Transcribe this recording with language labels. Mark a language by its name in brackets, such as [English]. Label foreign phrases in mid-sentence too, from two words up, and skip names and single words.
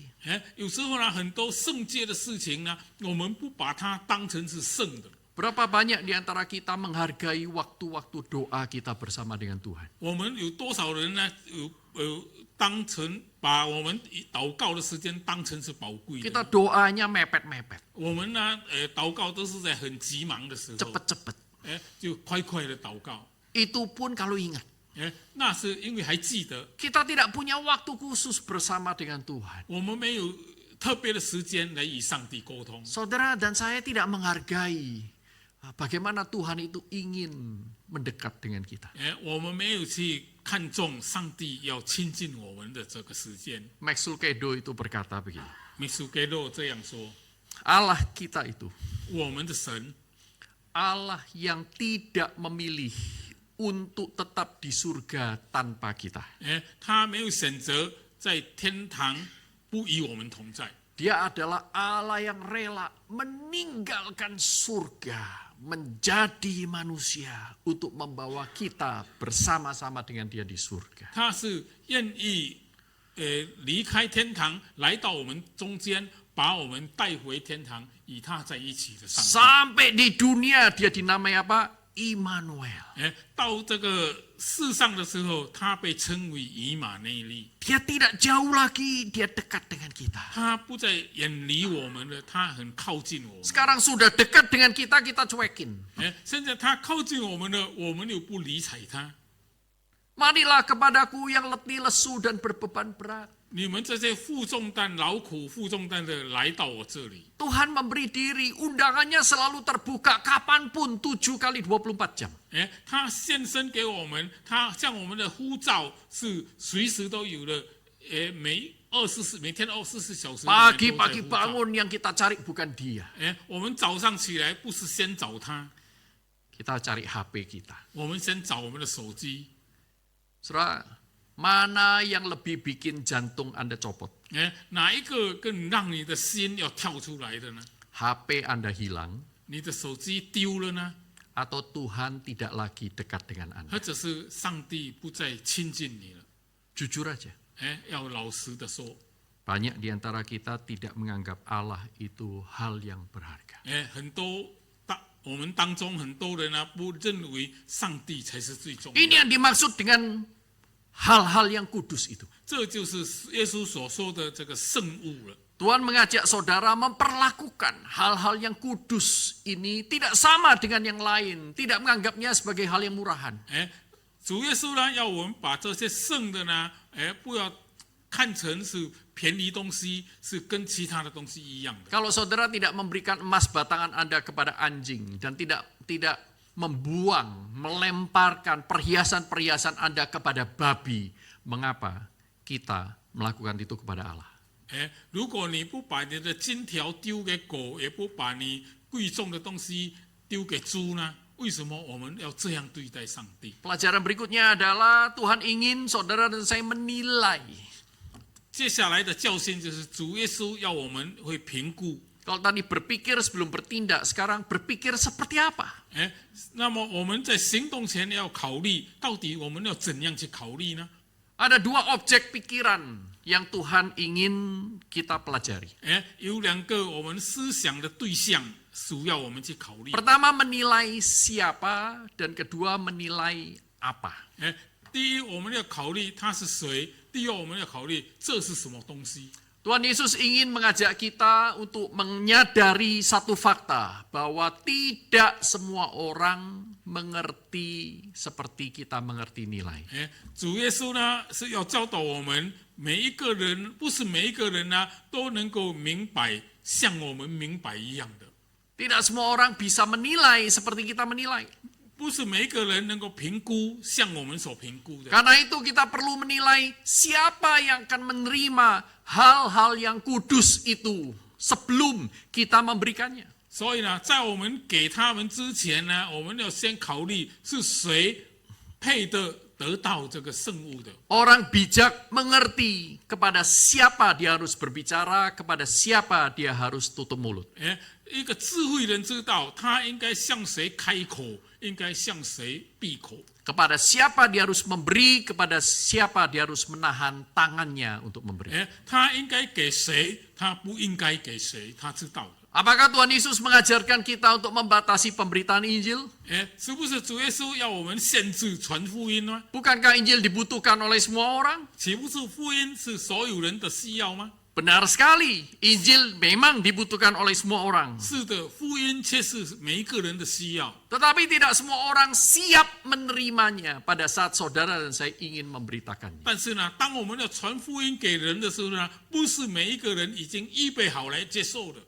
[Chinese] 有时候呢，很多圣洁的事情呢，我们不把它当成是圣的。 [Indonesian] Berapa banyak di antara kita menghargai waktu-waktu doa kita bersama dengan Tuhan? [Chinese] 我们有多少人呢？当成把我们祷告的时间当成是宝贵的。 [Indonesian] Kita doanya mepet-mepet, [Chinese] 我们呢，祷告都是在很急忙的时候， [Indonesian] cepet-cepet. [Chinese] 就快快的祷告。 [Indonesian] Itu pun kalau ingat. [Chinese] 那是因为还记得 [Indonesian] Kita tidak punya waktu khusus bersama dengan Tuhan. [Chinese] 我们没有特别的时间来与上帝沟通。 [Indonesian] Saudara dan saya tidak menghargai bagaimana Tuhan itu ingin mendekat dengan kita. [Chinese] 我们没有去看重上帝要亲近我们的这个时间。 [Indonesian] Max Lucado itu berkata begini. [Chinese] 米苏盖洛这样说： [Indonesian] Allah kita itu [Chinese] 我们的神 [Indonesian] Allah yang tidak memilih untuk tetap di surga tanpa kita. [Chinese] 他没有选择在天堂不与我们同在。 [Indonesian] Dia adalah Allah yang rela meninggalkan surga, menjadi manusia untuk membawa kita bersama-sama dengan Dia di surga. [Chinese] 他是愿意离开天堂，来到我们中间，把我们带回天堂，与他在一起的上帝。 [Indonesian] Sampai di dunia dia dinamai apa? Immanuel. [Chinese] 到这个世上的时候，他被称为以马内利。 [Indonesian] Dia tidak jauh lagi, dia dekat dengan kita. [Chinese] 他不再远离我们了，他很靠近我们。 [Indonesian] Sekarang sudah dekat dengan kita, kita cuekin. [Chinese] 现在他靠近我们了，我们又不理睬他。 [Indonesian] Marilah kepadaku yang letih, lesu, dan berbeban berat. [Chinese] 你们这些负重担、劳苦、负重担的来到我这里。 [Indonesian] Tuhan memberi diri, undangannya selalu terbuka kapanpun 7 kali 24 jam. [Chinese] 他献身给我们，他向我们的呼召是随时都有的，每天24小时。 [Indonesian] Pagi-pagi bangun yang kita cari bukan dia. [Chinese] 我们早上起来不是先找他， [Indonesian] Kita cari HP kita. [Chinese] 我们先找我们的手机。 [Indonesian] Saudara, mana yang lebih bikin jantung Anda copot? [Chinese] 哪一个更让你的心要跳出来的呢？ [Indonesian] HP Anda hilang [Chinese] 你的手机丢了呢， [Indonesian] atau Tuhan tidak lagi dekat dengan Anda? [Chinese] 或者是上帝不再亲近你了？ [Indonesian] Jujur aja. [Chinese] 要老实的说， [Indonesian] Banyak di antara kita tidak menganggap Allah itu hal yang berharga. [Chinese] 我们当中很多人不认为上帝才是最重要 [Indonesian] Ini [Chinese] 的。 [Indonesian] yang dimaksud dengan hal-hal yang kudus itu. [Chinese] 这就是耶稣所说的这个圣物了。 [Indonesian] Tuhan mengajak saudara memperlakukan hal-hal yang kudus ini tidak sama dengan yang lain. Tidak menganggapnya sebagai hal yang murahan. [Chinese] 主耶稣呢，要我们把这些圣的呢，不要看成是便宜东西，是跟其他的东西一样的。 [Indonesian] Kalau saudara tidak memberikan emas batangan Anda kepada anjing dan tidak membuang, melemparkan perhiasan-perhiasan Anda kepada babi, mengapa kita melakukan itu kepada Allah? [Chinese] 如果你不把你的金条丢给狗，也不把你贵重的东西丢给猪呢？为什么我们要这样对待上帝？ [Indonesian] Pelajaran berikutnya adalah Tuhan ingin saudara dan saya menilai. [Chinese] 接下来的教训就是主耶稣要我们会评估。 [Indonesian] Kalau tadi berpikir sebelum bertindak, sekarang berpikir seperti apa? [Chinese] 那么我们在行动前要考虑，到底我们要怎样去考虑呢？ [Indonesian] Ada 2 objek pikiran yang Tuhan ingin kita pelajari. [Chinese] 有2个我们思想的对象，需要我们去考虑。 [Indonesian] Pertama menilai siapa dan kedua menilai apa. [Chinese] 第一，我们要考虑他是谁；第二，我们要考虑这是什么东西。 [Indonesian] Tuhan Yesus ingin mengajak kita untuk menyadari satu fakta bahwa tidak semua orang mengerti seperti kita mengerti nilai. [Chinese] 主耶稣呢是要教导我们，每一个人不是每一个人呢都能够明白像我们明白一样的， [Indonesian] Tidak semua orang bisa menilai seperti kita menilai. [Chinese] 不是每一个人能够评估像我们所评估的。 [Indonesian] Karena itu kita perlu menilai siapa yang akan menerima hal-hal yang kudus itu sebelum kita memberikannya. [Chinese] 所以呢，在我们给他们之前呢，我们要先考虑是谁配得到这个圣物的。 [Indonesian] Orang bijak mengerti kepada siapa dia harus berbicara, kepada siapa dia harus tutup mulut. [Chinese] 一个智慧人知道他应该向谁开口，应该向谁闭口。 [Indonesian] Kepada siapa dia harus memberi, kepada siapa dia harus menahan tangannya untuk memberi. [Chinese] 他应该给谁，他不应该给谁，他知道的。 [Indonesian] Apakah Tuhan Yesus mengajarkan kita untuk membatasi pemberitaan Injil? [Chinese] 是不是主耶稣要我们限制传福音呢？ [Indonesian] Bukankah Injil dibutuhkan oleh semua orang? [Chinese] 岂不是福音是所有人的需要吗？ [Indonesian] Benar sekali, Injil memang dibutuhkan oleh semua orang. [Chinese] 是的，福音却是每一个人的需要。 [Indonesian] Tetapi tidak semua orang siap menerimanya pada saat saudara dan saya ingin memberitakannya. [Chinese] 但是呢，当我们要传福音给人的时候呢，不是每一个人已经预备好来接受的。